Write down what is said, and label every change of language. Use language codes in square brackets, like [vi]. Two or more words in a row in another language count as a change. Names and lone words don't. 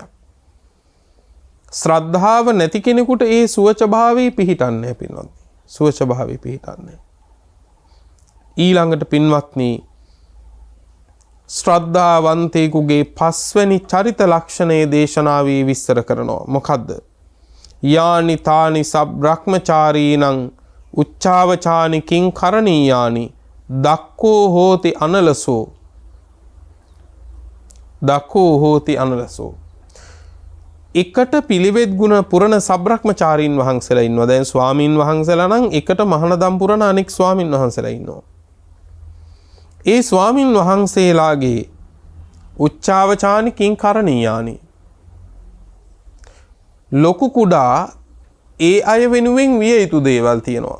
[si] ශ්‍රද්ධාව නැති කෙනෙකුට ඒ සුවච භාවයේ පිහිටන්නේ පින්වත්නි. සුවච භාවයේ පිහිටන්නේ. ඊළඟට පින්වත්නි ශ්‍රද්ධාවන්තයෙකුගේ පස්වැනි චරිත ලක්ෂණයේ දේශනාවේ විස්තර කරනවා. මොකද්ද? [pi] යානි තානි සබ්‍රහ්මචාරීනං උච්චාවචානි කිං කරණීයානි දක්ඛෝ හෝති අනලසෝ දක්ඛෝ හෝති අනලසෝ. [si] එකට පිළිවෙත් ගුණ පුරණ සබ්‍රහ්මචාරීන් වහන්සේලා ඉන්නවා. දැන් ස්වාමින් වහන්සේලා නම් එකට මහානදම් පුරණ අනෙක් ස්වාමින් වහන්සේලා ඉන්නවා. ඒ ස්වාමින් වහන්සේලාගේ [pi] උච්චාවචානි කිං කරණීයානි [si] ලොකු කුඩා ඒ අය වෙනුවෙන් විය යුතු දේවල් තියෙනවා.